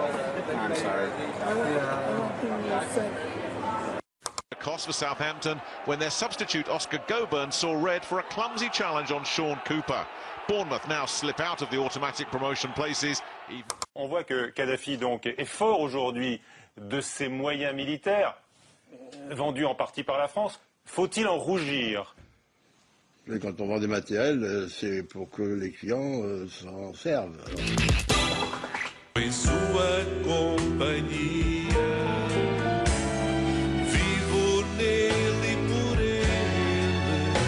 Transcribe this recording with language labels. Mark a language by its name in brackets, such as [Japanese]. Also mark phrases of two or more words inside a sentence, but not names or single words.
[English] I'm sorry. Cost for Southampton when their substitute Oscar Goburn saw red for a clumsy challenge on Sean Cooper. Bournemouth now slip out of the automatic promotion places. [French] On voit que Kadhafi donc est fort aujourd'hui de ses moyens militaires, vendus en partie par la France. Faut-il en rougir? Mais quand on vend des matériels, c'est pour que les clients s'en servent. [Portuguese] Em sua companhia, vivo nele por ele.